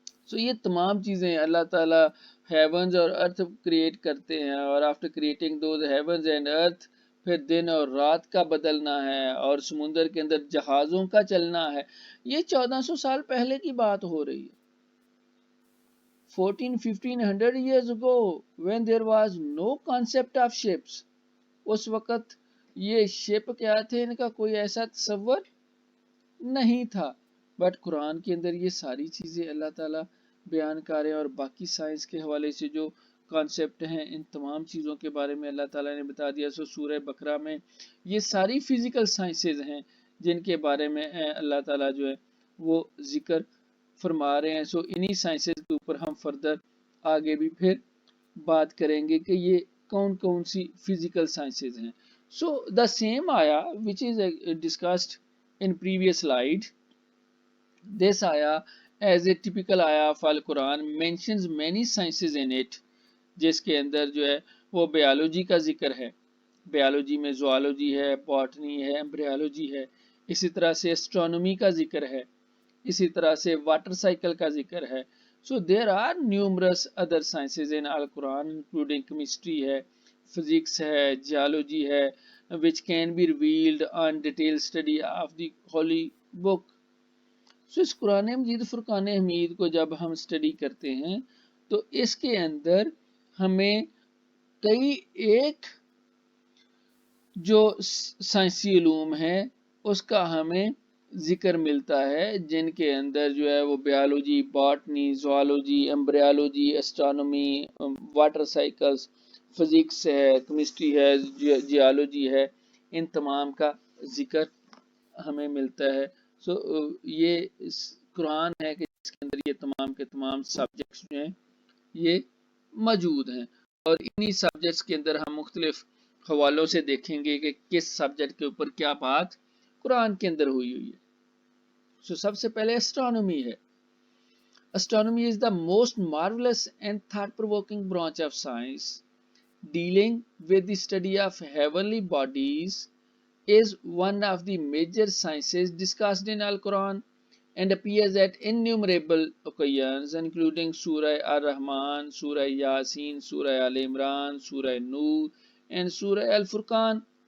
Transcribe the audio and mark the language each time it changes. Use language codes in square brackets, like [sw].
[ur] سو یہ تمام چیزیں اللہ تعالیٰ ہیونز اور ارتھ کریٹ کرتے ہیں، اور [en] after creating those heavens and earth [ur] پھر دن اور رات کا بدلنا ہے اور سمندر کے اندر جہازوں کا چلنا ہے. یہ 1400 سال پہلے کی بات ہو رہی ہے. [en] 1500 years ago when there was no concept of ships. [ur] اس وقت یہ شپ کیا تھے ان کا کوئی ایسا تصور نہیں تھا، بٹ قرآن کے اندر یہ ساری چیزیں اللہ تعالیٰ بیان کر رہے ہیں، اور باقی سائنس کے حوالے سے جو کانسیپٹ ہیں ان تمام چیزوں کے بارے میں اللہ تعالیٰ نے بتا دیا. سو سورہ بقرہ میں یہ ساری فزیکل سائنسز ہیں جن کے بارے میں اللہ تعالیٰ جو ہے وہ ذکر فرما رہے ہیں. سو انہی سائنسز کے اوپر ہم فردر آگے بھی پھر بات کریں گے کہ یہ کون کون سی فزیکل سائنسز ہیں. [en] so the same آیا which is discussed in previous slide, this ayah as a typical ayah of Al-Quran mentions many sciences in it, [ur] جس کے اندر جو ہے وہ بیالوجی کا ذکر ہے. بیالوجی میں زوالوجی ہے، باٹنی ہے، ایمبریالوجی ہے، اسی طرح سے اسٹرانومی کا ذکر ہے، اسی طرح سے واٹر سائیکل کا ذکر ہے. [en] So there are numerous other sciences in Al-Quran including chemistry ہے، physics ہے، geology ہے, which can be revealed on detailed study of the holy book. [ur] So اس قرآن مجید فرقان حمید کو جب ہم اسٹڈی کرتے ہیں تو اس کے اندر ہمیں کئی ایک جو سائنسی علوم ہے اس کا ہمیں ذکر ملتا ہے، جن کے اندر جو ہے وہ biology, botany, zoology, embryology, astronomy, water cycles, physics ہے، کیمسٹری ہے، جیالوجی ہے، ان تمام کا ذکر ہمیں ملتا ہے. سو یہ قرآن ہے کہ جس کے اندر یہ تمام کے تمام سبجیکٹس جو ہیں یہ موجود ہیں، اور انہی سبجیکٹس کے اندر ہم مختلف حوالوں سے دیکھیں گے کہ کس سبجیکٹ کے اوپر کیا بات قرآن کے اندر ہوئی ہے. سو سب سے پہلے اسٹرانومی ہے. [en] Astronomy is the most marvelous and thought-provoking branch of science. Dealing with the study of heavenly bodies is one of the major sciences discussed in Al-Quran and appears at innumerable occasions, including Surah Ar-Rahman, Surah Yasin, Surah Al-Imran, Surah Nur, and Surah Al-Furqan.